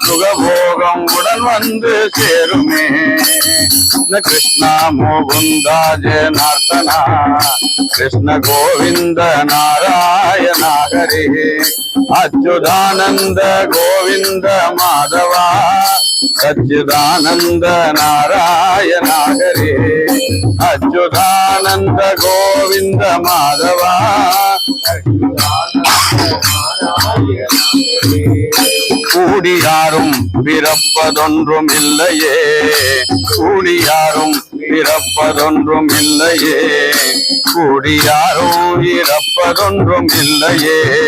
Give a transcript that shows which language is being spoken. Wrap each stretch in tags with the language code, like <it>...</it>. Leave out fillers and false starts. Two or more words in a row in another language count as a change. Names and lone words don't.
<ta>சுகபோகம் உடன் வந்து சேருமே</ta> <sa>कृष्ण मुकुन्द जनार्दन कृष्ण गोविन्द नारायण हरे अच्युतानन्द गोविन्द माधव सच्चिदानंद नारायण हरे अच्युतानंद गोविंद माधवा</sa> <ta>கூடியாரும் பிறப்பதொன்றும் இல்லையே கூடியாரும் பிறப்பதொன்றும் இல்லையே கூடியாரும் இறப்பதொன்றும் இல்லையே</ta>